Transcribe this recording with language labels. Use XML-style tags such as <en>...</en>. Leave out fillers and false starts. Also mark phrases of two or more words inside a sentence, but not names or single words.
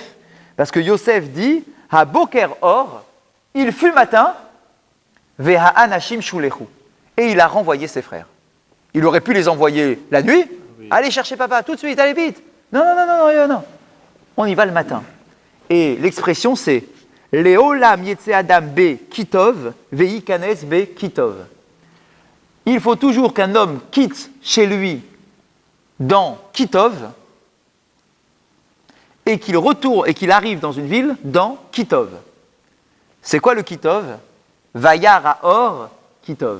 <fr>Parce que Yosef dit «</fr> <he>הבוקר אור,</he> <fr>il fut matin,</fr> <he>והאנשים שולחו</he> <fr>» et il a renvoyé ses frères. Il aurait pu les envoyer la nuit. Oui. Allez chercher papa, tout de suite, allez vite. Non. On y va le matin. Et l'expression c'est «</fr> <he>לעולם יצא אדם בכי טוב, ויכנס בכי טוב</he> <fr>» Il faut toujours qu'un homme quitte chez lui dans Kitov et qu'il retourne et qu'il arrive dans une ville dans Kitov. C'est quoi le Kitov?</fr> <he>וירא האור כי טוב.</he>